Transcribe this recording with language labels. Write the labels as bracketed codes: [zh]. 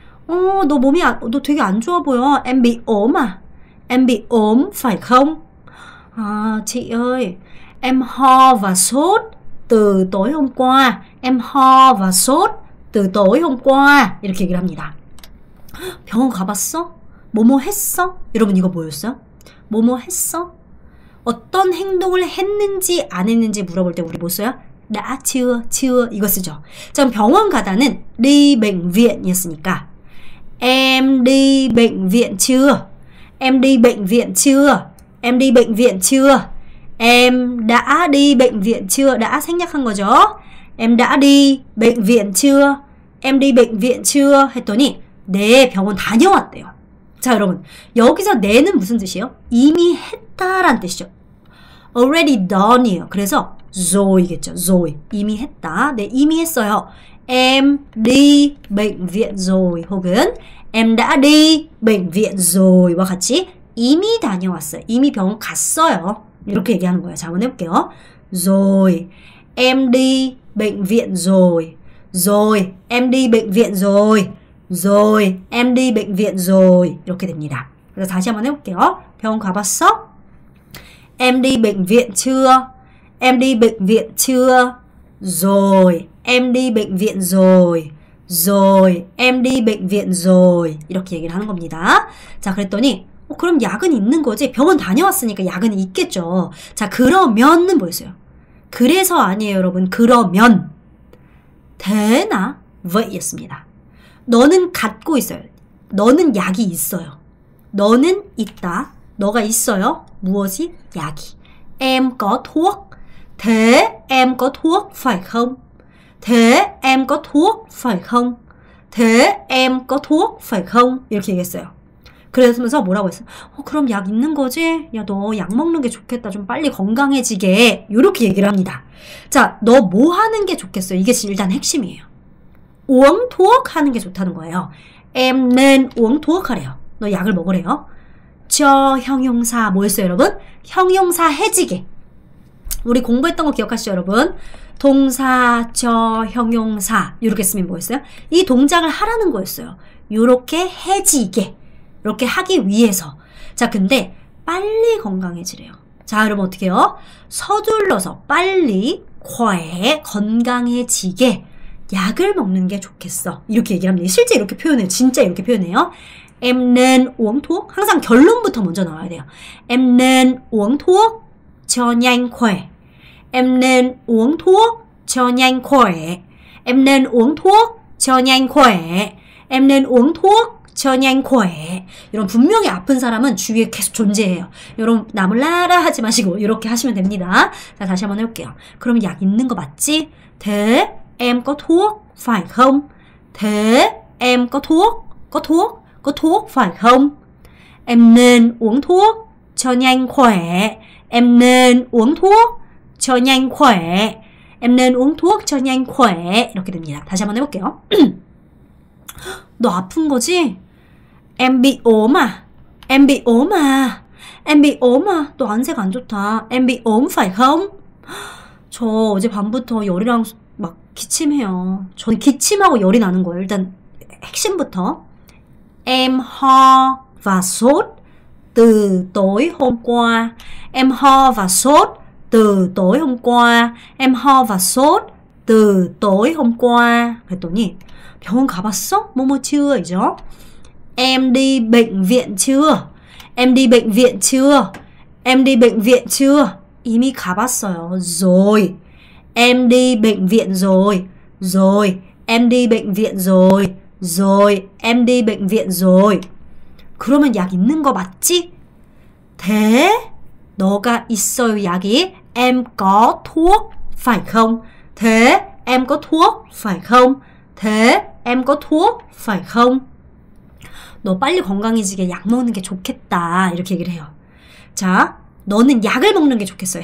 [ko] 너 몸이 너 되게 안 좋아 보여. [vi] Em bị ốm à? Em bị ốm phải không? Chị ơi, em ho và sốt từ tối hôm qua. Em ho và sốt từ tối hôm qua. [ko] 이렇게 얘기를 합니다. 병원 가봤어? 뭐뭐 했어? 여러분 이거 뭐였어요? 뭐뭐 했어? 어떤 행동을 했는지 안 했는지 물어볼 때 우리 뭐 써요? đã chưa 이거 쓰죠. 자, 그럼 병원 가다는 [vi] đi bệnh viện [ko] 이었으니까 [vi] em đi bệnh viện chưa? Em đi bệnh viện chưa? Em đi bệnh viện chưa? Em đã đi bệnh viện chưa? đã [ko] 생략한 거죠. [vi] Em đã đi bệnh viện chưa? Em đi bệnh viện chưa? [ko] 했더니 네, 병원 다녀왔대요. 자, 여러분 여기서 네는 무슨 뜻이에요? 이미 했다란 뜻이죠. [en] already done이에요. [ko] 그래서 [vi] rồi, [ko] 겠죠. rồi. 이미 했다. 네, 이미 했어요. [vi] Em đi bệnh viện rồi 혹은 em đã đi bệnh viện rồi [ko] 와 같이 이미 다녀왔어요. 이미 병원 갔어요. 이렇게 얘기하는 거예요. 자, 한번 해볼게요. [vi] rồi. Em đi bệnh viện rồi. rồi. Em đi bệnh viện rồi. rồi. Em đi bệnh viện rồi. [ko] 이렇게 됩니다. 그래서 다시 한번 해볼게요. 병원 가봤어? [vi] Em đi bệnh viện chưa? Em đi bệnh viện chưa? rồi. Em đi bệnh viện rồi. rồi. Em đi bệnh viện rồi. [ko] 이렇게 얘기를 하는 겁니다. 자, 그랬더니 그럼 약은 있는 거지? 병원 다녀왔으니까 약은 있겠죠. 자, 그러면은 뭐였어요? 그래서 아니에요, 여러분. 그러면 되나? 왜였습니다. 너는 갖고 있어요. 너는 약이 있어요. 너는 있다. 너가 있어요. 무엇이? 약이. [vi] Em có thuốc. Thế em có thuốc phải không? Thế em có thuốc phải không? Thế em có thuốc phải không? [ko] 이렇게 얘기했어요. 그러면서 뭐라고 했어요? 그럼 약 있는 거지? 야, 너 약 먹는 게 좋겠다. 좀 빨리 건강해지게. 이렇게 얘기를 합니다. 자, 너 뭐 하는 게 좋겠어요? 이게 일단 핵심이에요. [vi] uống thuốc [ko] 하는 게 좋다는 거예요. [vi] Em nên uống thuốc [ko] 하래요. 너 약을 먹으래요. 저 형용사 뭐였어요, 여러분? 형용사 해지게. 우리 공부했던 거 기억하시죠, 여러분? 동사, 저, 형용사 이렇게 쓰면 뭐였어요? 이 동작을 하라는 거였어요. 요렇게 해지게. 이렇게 하기 위해서. 자, 근데 빨리 건강해지래요. 자, 여러분 어떻게 해요? 서둘러서 빨리 건강해지게 약을 먹는 게 좋겠어. 이렇게 얘기를 합니다. 실제 이렇게 표현해요. 진짜 이렇게 표현해요. [vi] Em nên uống thuốc. [ko] 항상 결론부터 먼저 나와야 돼요. [vi] Em nên uống thuốc cho nhanh khỏe. Em nên uống thuốc cho nhanh khỏe. Em nên uống thuốc cho nhanh khỏe. Em nên uống thuốc cho nhanh khỏe. [ko] 이런 분명히 아픈 사람은 주위에 계속 존재해요. 여러분 나몰라라 하지 마시고 이렇게 하시면 됩니다. 자, 다시 한번 해볼게요. 그럼 약 있는 거 맞지? [vi] Thế em có thuốc phải không? Thế em có thuốc? Có thuốc phải không? Em nên uống thuốc cho nhanh khỏe. Em nên uống thuốc cho nhanh khỏe. Em nên uống thuốc cho nhanh khỏe. [ko] 이렇게 됩니다. 다시 한번 해볼게요. 너 아픈 거지? [vi] Em bị ốm à? Em bị ốm à? Em bị ốm à? [ko] 너 안색 안 좋다. [vi] Em bị ốm phải không? [ko] 저 어제 밤부터 열이랑 막 기침해요. 저는 기침하고 열이 나는 거예요. 일단 핵심부터. [vi] Em ho và sốt từ tối hôm qua. Em ho và sốt từ tối hôm qua. Em ho và sốt từ tối hôm qua. [ko] 그랬더니 병원 가봤어? 뭐뭐 chưa? 이죠? [vi] Em đi bệnh viện chưa? Em đi bệnh viện chưa? Em đi bệnh viện chưa? [ko] 이미 가봤어요. [vi] rồi. Em đi bệnh viện rồi. rồi. Em đi bệnh viện rồi. rồi. Em đi bệnh viện rồi. [ko] 그러면 약 있는 거 맞지? thế 너가 있어요, 약이. [vi] Em có thuốc phải không? thế em có thuốc phải không? thế em có thuốc phải không? [ko] 너 빨리 건강해지게 약 먹는 게 좋겠다. 이렇게 얘기를 해요. 자, 너는 약을 먹는 게 좋겠어요.